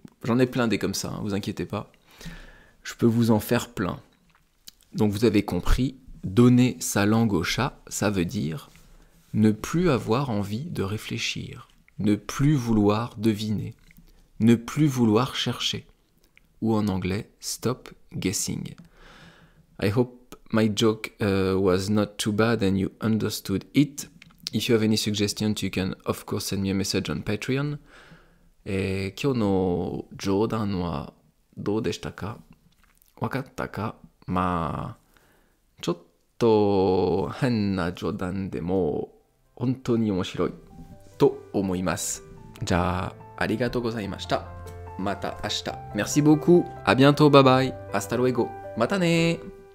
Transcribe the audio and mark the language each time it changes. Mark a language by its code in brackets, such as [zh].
[fr] J'en ai plein des comme ça, vous inquiétez pas. Je peux vous en faire plein. Donc vous avez compris, donner sa langue au chat, ça veut dire ne plus avoir envie de réfléchir, ne plus vouloir deviner, ne plus vouloir chercher. Ou en anglais, [en] stop guessing. I hope my joke was not too bad and you understood it. If you have any suggestions, you can of course send me a message on Patreon. [ja] 今日の冗談はどうでしたか？わかったか？まあ、ちょっと変な冗談でも本当に面白いと思います。じゃあ、ありがとうございました。また明日。 [fr] Merci beaucoup. À bientôt. [en] Bye bye. [es] Hasta luego. [ja] またね。